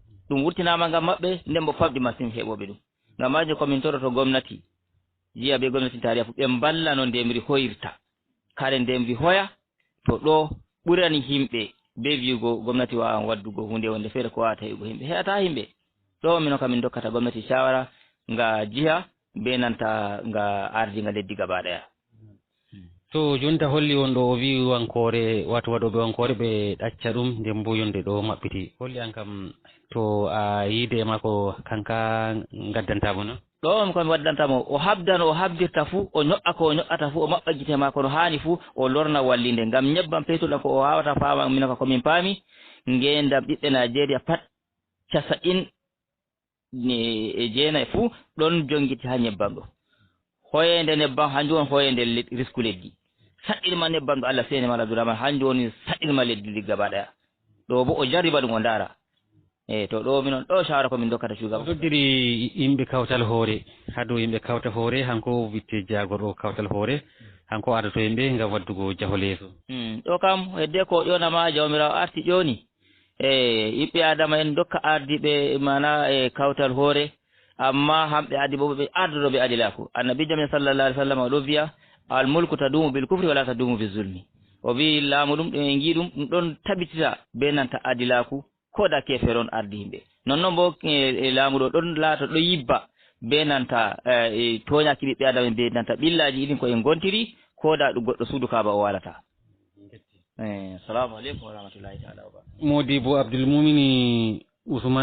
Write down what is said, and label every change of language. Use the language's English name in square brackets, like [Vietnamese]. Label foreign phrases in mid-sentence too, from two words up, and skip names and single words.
[Fula] Ɗum wurtinama ngam maɓɓe, nden bo famɗi masin heɓoɓe ɗum. Ngam majum komin toroto gomnati, jiya be gomnati tarayya fu, ɓe mballa no ndemri hoyirta. Kare ndemri hoya, to ɗo ɓurani himɓe be wi'ugo gomnati wawan waddugo hunde wonde fere ko wawata heɓugo himɓe. Heɓata himɓe. Ɗo mino kam min dokkata gomnati shawara nga jiha be nanta nga ardi nga leddi gaba ɗaya. To jonta holli won ɗo o wi wankore, wato waɗoɓe wankore ɓe ɗacca ɗum, nden bo yonde ɗo maɓɓiti. Holli an kam to a yiide e mako kanka gaddantamo no? Ɗo on komi waddantamo, o habdan, o habdirta fu, o nyo'a ko o nyo'ata fu, o maɓɓa gite mako no hani fu, o lorna wallinde. Ngam nyebbam petur ɗam ko o wawata fama, mino ka komin paami, ngendam ɓiɓɓe Nigeria pat casa'in e jeenayi fu ɗon jongiti ha nyebbam ɗo. Hoyende nebbam hanjum on hoyende le-, risku leddi. Sa'irma nebbam ɗo Allah sene Mala Abdourahmane, hanjum woni sa'irma leddi ndi gaba ɗaya. Ɗo bo o jarriba ɗum o ndaara. E, to ɗo minon ɗo shawara ko min dokkata shugaba. O noddiri yimɓe kawtal hoore, ha dow yimɓe kawta hoore, hanko witte jagorɗo kawtal hoore, hanko ardoto yimɓe ngam waddugo jahol yeeso. Hmm, ɗo kam hedde ko ƴonama jawmirawo arti ƴoni. E, ɓiɓɓe adama en dokka ardiɓe mana e kawtal hoore, amma hamɓe adi bo ɓe ardoto ɓe adilaku. Annabijo men [Arabic] صلى الله عليه وسلم [Fula] o ɗo wiya, [Arabic] "الملك يدوم بالكفر ولا يدوم بالظلم." [Fula] O wi laamu ɗum, ɗum en ngi ɗum, ɗum ɗon tabitita be nanta adilaku, ko da kefere on ardi yimɓe. Nonnon bo, e, e, laamu ɗo ɗon laato ɗo yibba be nanta, e, e, toñaki ɓiɓɓe adama en be nanta ɓillaji irin ko en gontiri, ko da ɗum goɗɗo suudu Kaaba o walata. [Arabic] Eh, السلام عليكم ورحمة الله تعالى وبركاته. Modibo Abdul Mumini Usman